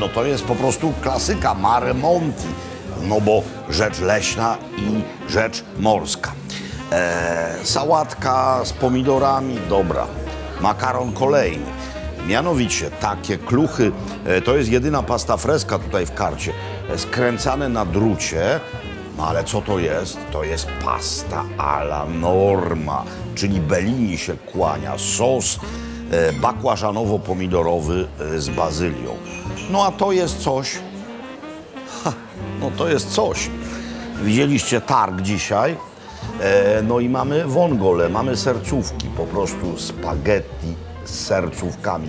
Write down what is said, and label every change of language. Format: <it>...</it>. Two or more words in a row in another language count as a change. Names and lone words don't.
<pl>No to jest po prostu klasyka,</pl> <it>mare monti,</it> <pl>no bo rzecz leśna i rzecz morska. Sałatka z pomidorami, dobra. Makaron kolejny. Mianowicie takie kluchy, to jest jedyna</pl> <it>pasta fresca</it> <pl>tutaj w karcie, skręcane na drucie. No ale co to jest? To jest</pl> <it>pasta alla norma,</it> <pl>czyli Bellini się kłania, sos bakłażanowo-pomidorowy z bazylią. No a to jest coś, no to jest coś. Widzieliście targ dzisiaj? No i mamy wongole, mamy sercówki, po prostu spaghetti z sercówkami.</pl>